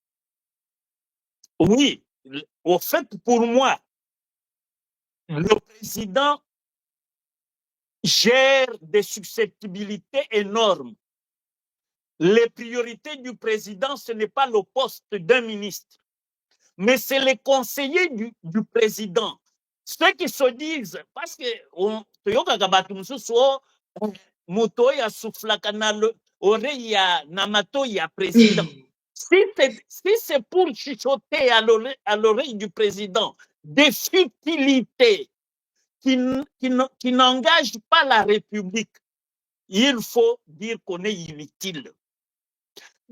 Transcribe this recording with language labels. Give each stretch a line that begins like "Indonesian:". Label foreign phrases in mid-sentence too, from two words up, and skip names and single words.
French: Oui, au fait, pour moi, le président gère des susceptibilités énormes. Les priorités du président, ce n'est pas le poste d'un ministre, mais c'est les conseillers du président. Ceux qui se disent, parce que
Lingala: moto ya souflaka na oreille ya namato ya président.
French: Si c'est pour chuchoter à l'oreille du président des futilités qui n'engagent pas la République, il faut dire qu'on est inutile.